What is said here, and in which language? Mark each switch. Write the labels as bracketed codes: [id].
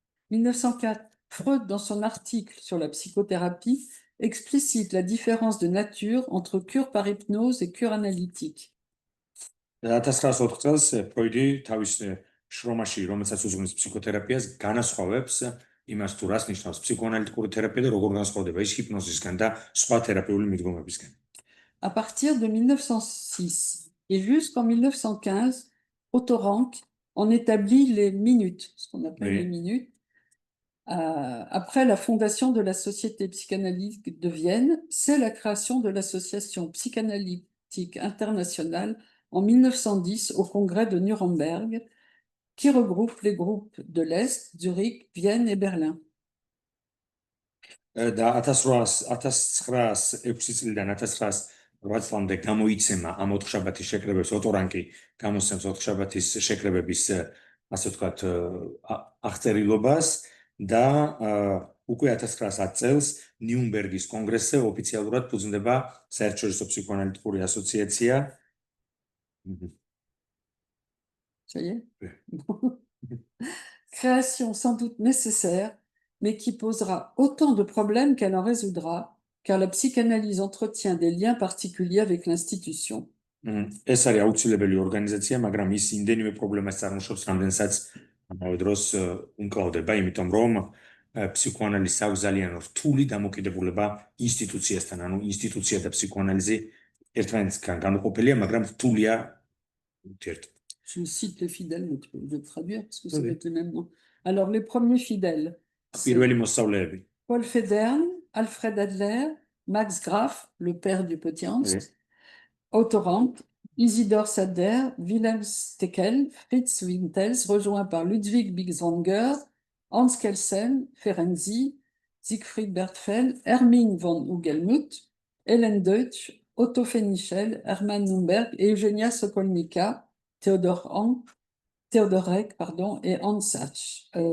[fr] 1904, Freud, dans son article sur la psychothérapie, explicite la différence de nature entre cure par hypnose et cure analytique. [ka] 1904 წელს ფროიდი თავის შრომაში, რომელსაც უძღვნის ფსიქოთერაპიას, განასხვავებს იმას, თუ რას ნიშნავს ფსიქოანალიტიკური თერაპია და როგორ განსხვავდება ის ჰიპნოზისგან და სხვა თერაპიული მიდგომებისგან. [fr] À partir de 1906 et jusqu'en 1915, Otto Rank en établit les minutes, ce qu'on appelle les minutes. Après la fondation de la Société psychanalytique de Vienne, c'est la création de l'Association psychanalytique internationale en 1910 au congrès de Nuremberg, qui regroupe les groupes de l'Est, Zurich, Vienne et Berlin. [ka] და 1906 წლიდან 1908 წლამდე გამოიცემა ამ ოთხშაბათის შეკრებებს, ოტო რანკი გამოსცემს ოთხშაბათის შეკრებების, ასე ვთქვათ, აღწერილობას და უკვე 1910 წელს ნიუნბერგის კონგრესზე ოფიციალურად ფუძნდება საერთაშორისო ფსიქოანალიტიკური ასოციაცია. [fr] Ça y est? Création sans doute nécessaire, mais qui posera autant de problèmes qu'elle en résoudra, car la psychanalyse entretient des liens particuliers avec l'institution. [ka] ეს არის აუცილებელი ორგანიზაცია, მაგრამ ის იმდენივე პრობლემას წარმოშობს, რამდენსაც ამავე დროს უმკლავდება, იმიტომ რომ ფსიქოანალიზს აქვს ძალიან რთული დამოკიდებულება ინსტიტუციასთან, ანუ ინსტიტუცია და ფსიქოანალიზი ერთმანეთისგან განუყოფელია, მაგრამ რთულია ურთიერთობა. [fr] Je cite les fidèles, mais tu peux le traduire parce que ça va être le même nom. Alors, les premiers fidèles, c'est [ka] პირველი მოსწავლეები. [fr] Paul Federn, Alfred Adler, Max Graf, le père du petit Hans, Otto Rank, Isidor Sader, Wilhelm Steckel, Fritz Wintels, rejoint par Ludwig Bigswanger, Hans Kelsen, Ferenczi, Siegfried Bertfeld, Hermine von Hugelmuth, Hélène Deutsch, Otto Fenichel, Hermann Nürnberg et Eugenia Sokolnika, Theodor Reck, et Hans Sachs.